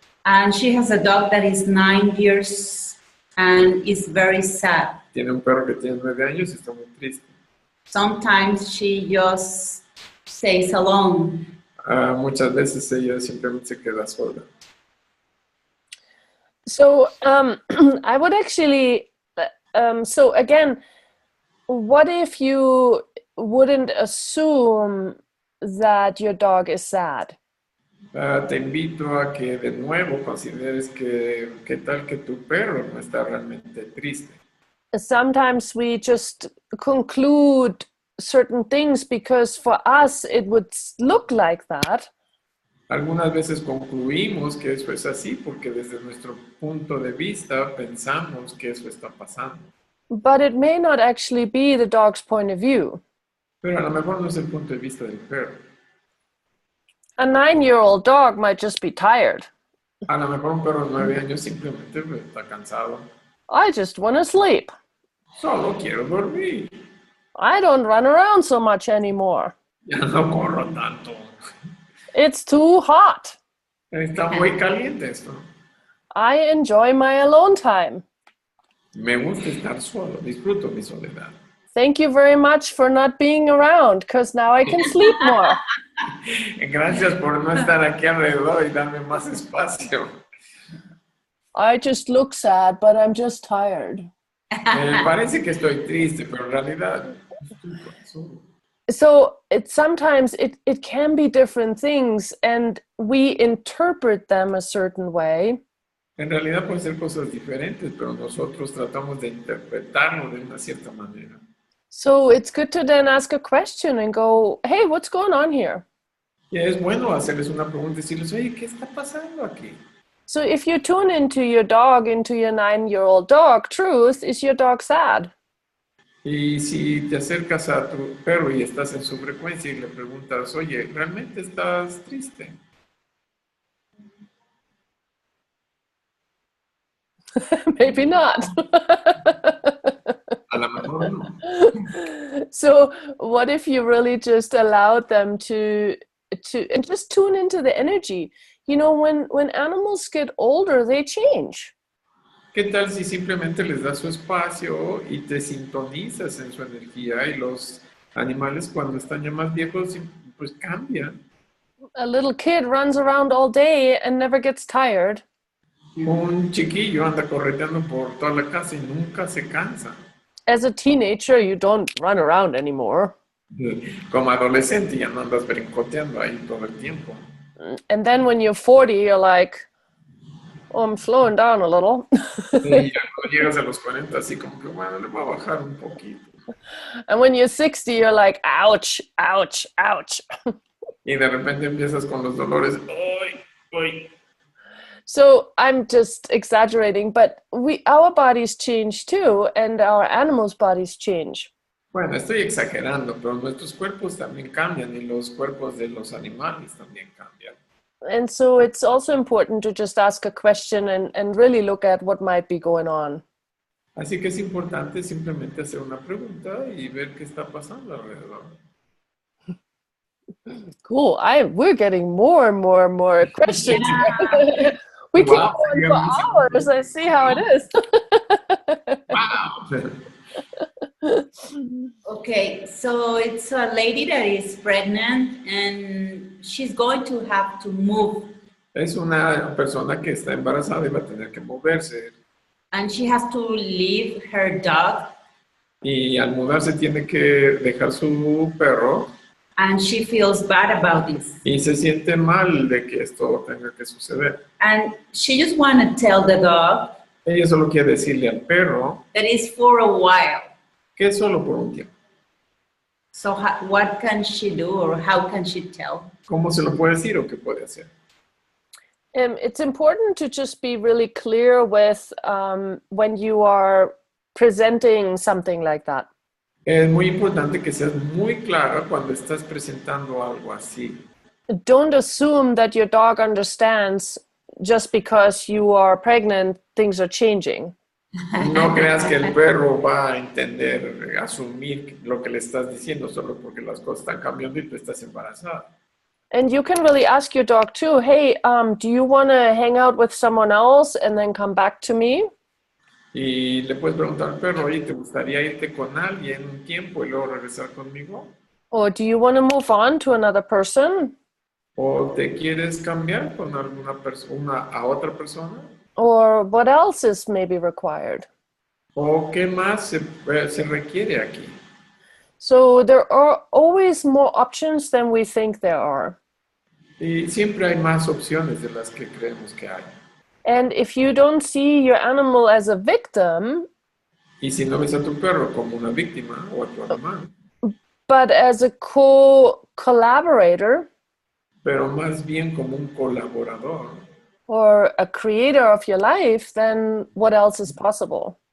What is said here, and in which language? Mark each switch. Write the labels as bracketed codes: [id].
[en] And she has a dog that is 9 years and is very sad. [es] Tiene un perro que tiene 9 años y está muy triste. [en] Sometimes she just stays alone. [es] Muchas veces ella simplemente se queda sola. [en] So I would actually, so again, what if you wouldn't assume that your dog is sad? [es] Te invito a que de nuevo consideres que qué tal que tu perro no está realmente triste. [en] Sometimes we just conclude certain things because for us it would look like that. [es] Algunas veces concluimos que eso es así porque desde nuestro punto de vista pensamos que eso está pasando. [en] But it may not actually be the dog's point of view. [es] Pero a lo mejor no es el punto de vista del perro. [en] A 9-year-old dog might just be tired. [es] A lo mejor un perro de 9 años simplemente está cansado. [en] I just want to sleep. [es] Solo quiero dormir. [en] I don't run around so much anymore. [es] Ya no corro tanto. [en] It's too hot. [es] Está muy caliente esto. [en] I enjoy my alone time. [es] Me gusta estar solo, disfruto mi soledad. [en] Thank you very much for not being around, because now I can sleep more. [es] Gracias por no estar aquí alrededor y darme más espacio. [en] I just look sad, but I'm just tired. [es] Parece que estoy triste, pero en realidad estoy solo. [en] So sometimes it can be different things, and we interpret them a certain way. [es] En realidad pueden ser cosas diferentes, pero nosotros tratamos de interpretarlo de una cierta manera. [en] So it's good to then ask a question and go, hey, what's going on here? [es] Y es bueno hacerles una pregunta y decirles, oye, ¿qué está pasando aquí? [en] So if you tune into your dog, into your 9-year-old dog, truth, is your dog sad? [es] Y si te acercas a tu perro y estás en su frecuencia y le preguntas, oye, ¿realmente estás triste? [en] Maybe not. [es] A lo mejor no. [en] So what if you really just allowed them to and just tune into the energy? You know, when animals get older, they change. [es] ¿Qué tal si simplemente les das su espacio y te sintonizas en su energía y los animales cuando están ya más viejos pues cambian? [en] A little kid runs around all day and never gets tired. [es] Un chiquillo anda correteando por toda la casa y nunca se cansa. [en] As a teenager, you don't run around anymore. [es] Como adolescente ya no andas brincoteando ahí todo el tiempo. [en] And then when you're 40, you're like, oh, I'm slowing down a little. [es] Y ya cuando llegas a los 40 así como que bueno, le voy a bajar un poquito. [en] And when you're 60, you're like, ouch, ouch, ouch. [es] Y de repente empiezas con los dolores. ¡Ay! ¡Ay! [en] So I'm just exaggerating, but our bodies change too, and our animals' bodies change. [es] Bueno, estoy exagerando, pero nuestros cuerpos también cambian y los cuerpos de los animales también cambian. [en] And so it's also important to just ask a question and really look at what might be going on. [es] Así que es importante simplemente hacer una pregunta y ver qué está pasando alrededor. [en] Cool. We're getting more and more and more questions. Yeah. We keep Wow, going yeah, for hours. I see how it is. ¡Wow! Okay, so it's a lady that is pregnant and she's going to have to move [es] Es una persona que está embarazada y va a tener que moverse. [en] and she has to leave her dog [es] Y al mudarse tiene que dejar su perro [en] and she feels bad about this. [es] y se siente mal de que esto tenga que suceder. [en] And she just want to tell the dog [es] Ella solo quiere decirle al perro [en] that it's for a while. [es] que es solo por un tiempo. [en] So what can she do or how can she tell? [es] ¿Cómo se lo puede decir o qué puede hacer? [en] It's important to just be really clear with when you are presenting something like that. [es] Es muy importante que seas muy clara cuando estás presentando algo así. [en] Don't assume that your dog understands just because you are pregnant, things are changing. [es] No creas que el perro va a entender, asumir lo que le estás diciendo solo porque las cosas están cambiando y tú estás embarazada. [en] And you can really ask your dog too, hey, do you want to hang out with someone else and then come back to me? [es] Y le puedes preguntar al perro, oye, ¿te gustaría irte con alguien un tiempo y luego regresar conmigo? [en] Or do you want to move on to another person? [es] ¿O te quieres cambiar con alguna persona a otra persona? [en] Or what else is maybe required? [es] ¿O qué más se requiere aquí? [en] So there are always more options than we think there are. [es] Y siempre hay más opciones de las que creemos que hay. [en] And if you don't see your animal as a victim, [es] Y si no ves a tu perro como una víctima o a tu animal, [en] but as a collaborator [es] pero más bien como un colaborador, [en] or a creator of your life, then what else is possible?